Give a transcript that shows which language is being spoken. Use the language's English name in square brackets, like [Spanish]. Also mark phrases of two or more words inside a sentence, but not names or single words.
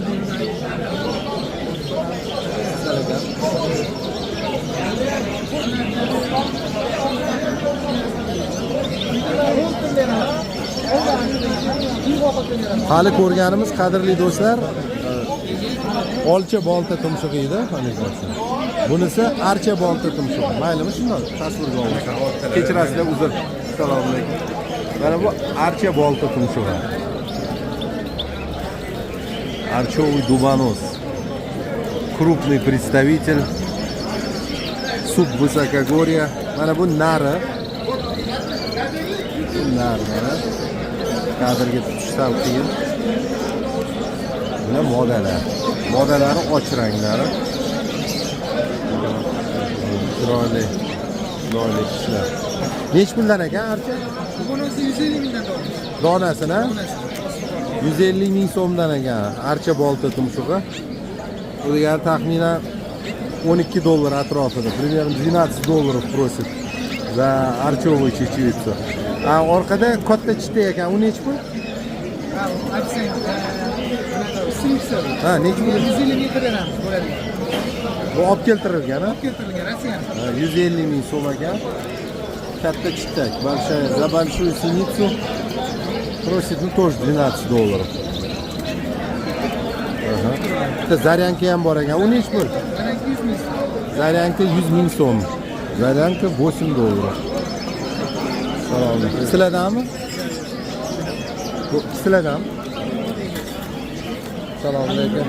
[Uzbek] Hali ko'rganimiz qadrli do'stlar, olcha bolta tumshug'i edi, bunisi archa bolta tumshug'i. Maylimi shunday tasvirga oldik. Kechirasizlar, uzr. Assalomu alaykum. Mana bu archa bolta tumshug'i. [Russian] Арчевый дубонос. Крупный представитель. Субвысокогорья. [Uzbek] Mana bu nari. Nari mana. Kadrga tutish sal qiyin. Bular modalar. Modalari och ranglari. Chiroyli. Chiroyli ishlar. Nech puldan ekan archa? Bunisi 150 mingdan Donasini? 150 ming so'mdan ekan archa bolta tumshug'i. Bu degani taxminan $12 atrofida. [Russian] Примерно $12 просит за арчевую чечевицу. [Uzbek] A orqada katta chita ekan, u nech pul? Ha, nech pul? 150 ming beramiz bo'ladi. Bu olib keltirilgan, ha? Keltirilgan Rossiya. 150 ming so'm ekan. Katta chitak. [Russian] Большая, за большую синицу просит, ну, тоже $12. [Uzbek] Aha. Bitta zaryanka ham bor ekan. U nech pul? Zaryanka 100 ming so'm. Zaryanka $8. Salom. Sizlardanmi? Bu sizlardanmi? Assalomu alaykum.